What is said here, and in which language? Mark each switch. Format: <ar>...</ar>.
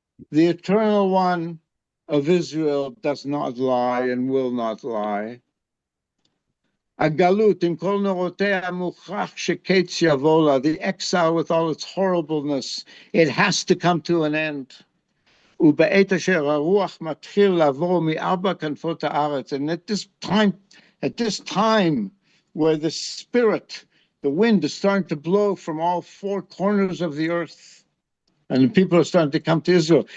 <en>The eternal one of Israel does not lie and will not lie.</en> <he>Agalut im kol norotea mukhrach sheketz yavola.</he> <en>The exile with all its horribleness, it has to come to an end.</en> <he>ובעת אשר הרוח מתחיל לעבור מארבע כנפות הארץ.</he> <en>And at this time where the spirit, the wind is starting to blow from all four corners of the earth, and the people are starting to come to Israel.</en>